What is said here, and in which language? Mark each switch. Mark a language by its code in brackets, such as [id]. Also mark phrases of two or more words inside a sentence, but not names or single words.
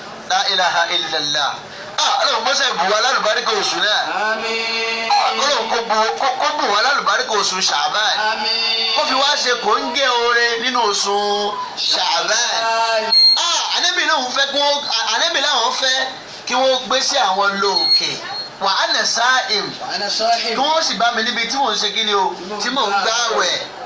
[ar] لا إله إلا الله. [yo] Ah, Ọlọ́run kó ṣe bù wá lálùbáríkà oṣù náà. Àmín. Ah, Ọlọ́run kó bù, kó, kó bù wá lálùbáríkà oṣù Ṣàbán. Àmín. Kó fi wá ṣe kòńgẹ́ oore nínú oṣù Ṣàbán. Àmín. Ah, Ànábì náà ń fẹ́ kí wọ́n, Ànábì láwọn fẹ́ kí wọ́n gbé sí àwọn lóòkè. [ar] وأنا صائم. وأنا صائم. [yo] Kí wọ́n sì bá mi níbi tí mò ń ṣe kí ni o, tí mò ń gbààwẹ̀.